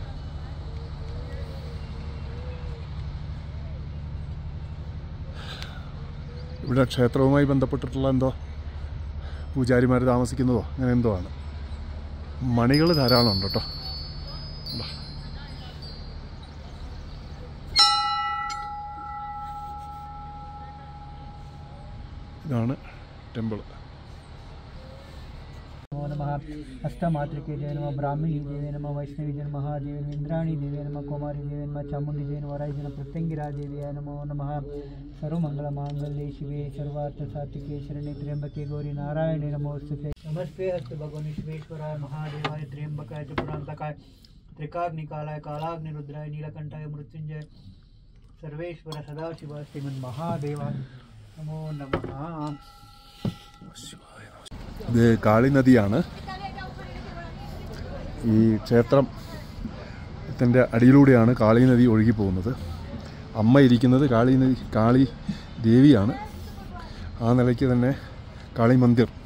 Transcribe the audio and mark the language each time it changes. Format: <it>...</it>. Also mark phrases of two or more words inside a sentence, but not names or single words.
<ml>ഇവിടെ ക്ഷേത്രവുമായി ബന്ധപ്പെട്ടിട്ടുള്ള എന്തോ പൂജാരിമാർ താമസിക്കുന്നതോ അങ്ങനെ എന്തോ ആണ്. മണികൾ ധാരാളം ഉണ്ട് കേട്ടോ. ഇതാണ് ടെമ്പിൾ.</ml> <sa>नमो नमः अष्टमातृके जय नमः ब्राह्मणी देवे नमः वैष्णवी जन महादेव इंद्राणी देवे नमः कुमारी देवे नमः चामुंडी देवी वराय जन प्रत्यंगिरा देवी नमो नमः सर्वमंगल मांगल्ये शिवे सर्वार्थ सात्विके शरण्ये त्र्यंबके गौरी नारायणे नमोस्तुते नमस्ते अस्तु भगवान विश्वेश्वराय महादेवाय त्र्यंबकाय त्रिपुरांतकाय त्रिकाग्निकालाय कालाग्निरुद्राय नीलकंठाय मृत्युंजय सर्वेश्वर सदाशिव श्रीमन् महादेवाय नमो नमः.</sa> <ml>ഇത് കാളി നദിയാണ്. ഈ ക്ഷേത്രത്തിൻ്റെ അടിയിലൂടെയാണ് കാളി നദി ഒഴുകി പോകുന്നത്. അമ്മ ഇരിക്കുന്നത് കാളി ദേവിയാണ്. ആ നിലയ്ക്ക് തന്നെ കാളി മന്ദിർ.</ml>